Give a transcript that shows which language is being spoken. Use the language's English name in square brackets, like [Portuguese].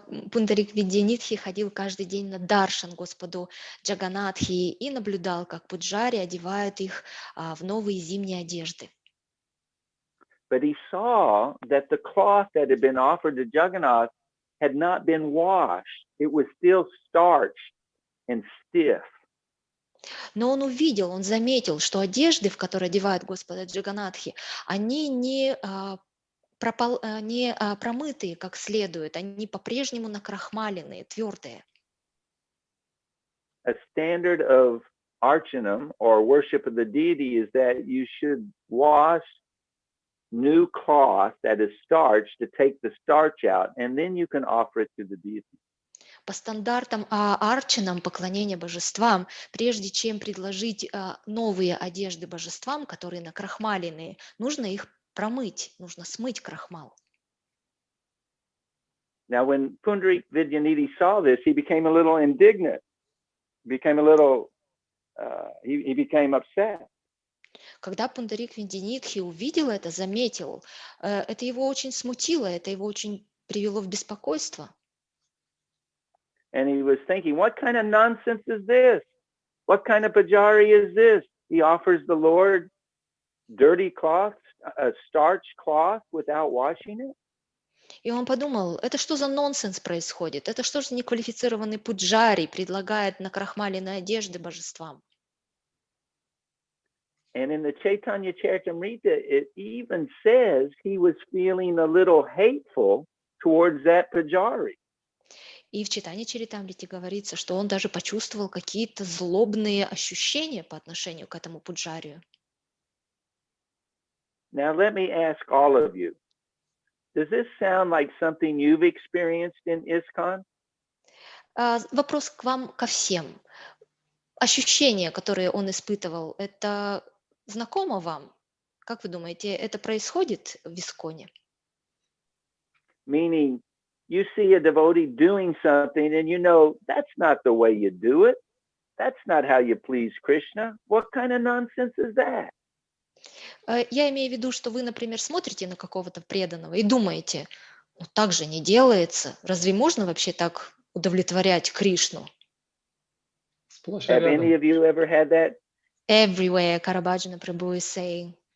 [Russian] Пундарик Видянитхи ходил каждый день на даршан Господу Джаганатхи и наблюдал, как пуджари одевают их в новые зимние одежды. [English] But he saw that the cloth that had been offered to Jagannath had not been washed. It was still starched and stiff. [Russian] Но он увидел, он заметил, что одежды, в которые одевают Господа Джаганатхи, они не промытые как следует, они по-прежнему накрахмаленные, твердые. [English] A standard of archanam or worship of the deity is that you should wash new cloth that is starched to take the starch out, and then you can offer it to the deity. [Russian] По стандартам арчанам, поклонения божествам, прежде чем предложить новые одежды божествам, которые накрахмаленные, нужно их промыть, нужно смыть крахмал. [English] Now, when Pundarik Vidyanidhi saw this, he became a little indignant, became a little, he became upset. [Russian] Когда Пундарик Видянитхи увидел это, заметил, это его очень смутило, это его очень привело в беспокойство. [English] And he was thinking, what kind of nonsense is this? What kind of pujari is this? He offers the Lord dirty cloth, a starched cloth without washing it. [Russian] И он подумал, это что за нонсенс происходит? Это что же неквалифицированный пуджари предлагает накрахмаленные одежды божествам? [English] And in the Chaitanya Charitamrita, it even says he was feeling a little hateful towards that Pujari. [Russian] И в читании Чаритамрити говорится, что он даже почувствовал какие-то злобные ощущения по отношению к этому пуджарию. [English] Now let me ask all of you, does this sound like something you've experienced in ISKCON? [Russian] Вопрос к вам, ко всем. Ощущения, которые он испытывал, это знакомо вам? Как вы думаете, это происходит в Исконе? [English] Meaning, you see a devotee doing something and you know that's not the way you do it. That's not how you please Krishna. What kind of nonsense is that? [Russian] Я имею в виду, что вы, например, смотрите на какого-то преданного и думаете, ну так же не делается. Разве можно вообще так удовлетворять Кришну? Сплошь и [English] Have any [Russian] рядом. [English] of you ever had that? Everywhere, Karabhajana Prabhu is saying.